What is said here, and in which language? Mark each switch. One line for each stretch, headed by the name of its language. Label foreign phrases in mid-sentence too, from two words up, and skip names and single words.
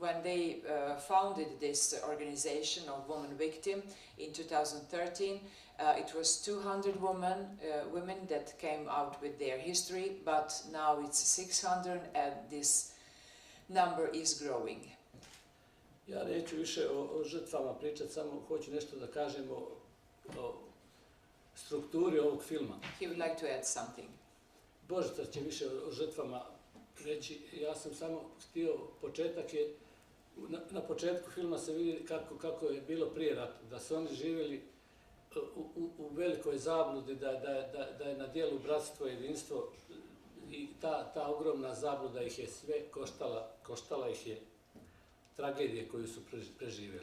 English: when they founded this organization of Women Victim in 2013, it was 200 women that came out with their history, but now it's 600 and this number is growing.
Bosnian: Ja neću više o žrtvama pričati, samo hoću nešto da kažem o strukturi ovog filma.
English: He would like to add something.
Bosnian: Božica će više o žrtvama reći. Ja sam samo htio, početak je, na početku filma se vidi kako je bilo prije rata, da su oni živjeli u velikoj zabludi, da je na dijelu bratstvo, jedinstvo i ta ogromna zabluda ih je sve koštala ih je tragedije koju su preživjeli.